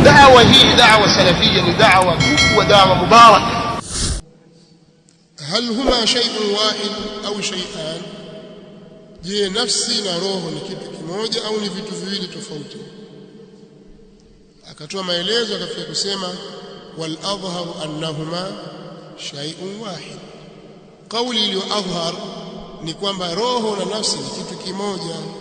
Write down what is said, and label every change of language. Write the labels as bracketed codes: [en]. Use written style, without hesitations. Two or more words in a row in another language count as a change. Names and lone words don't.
[ar] دعوة هي دعوة سلفية دعوة ودعوة مباركة. هل هما شيء واحد أو شيئان؟ [sw] je nafsi na roho ni kitu kimoja au ni vitu viwili tofauti? Akatoa maelezo akafika kusema [ar] والأظهر أنهما شيء واحد. [sw] Kauli iliyo adhhar ni kwamba roho na nafsi ni kitu kimoja.